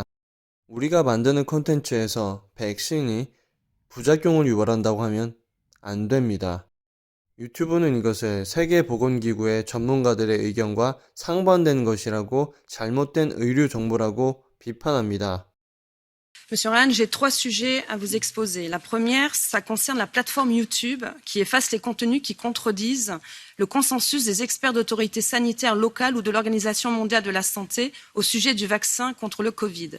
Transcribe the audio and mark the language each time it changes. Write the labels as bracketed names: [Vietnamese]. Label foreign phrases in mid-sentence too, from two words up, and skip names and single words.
[Korean] 우리가 만드는 콘텐츠에서 백신이 부작용을 유발한다고 하면 안 됩니다. 유튜브는 이것을 세계보건기구의 전문가들의 의견과 상반되는 것이라고 잘못된 의료 정보라고 비판합니다. [French] Monsieur Ryan, j'ai trois sujets à vous exposer. La première, ça concerne la plateforme YouTube qui efface les contenus qui contredisent le consensus des experts d'autorités sanitaires locales ou de l'Organisation mondiale de la santé au sujet du vaccin contre le Covid.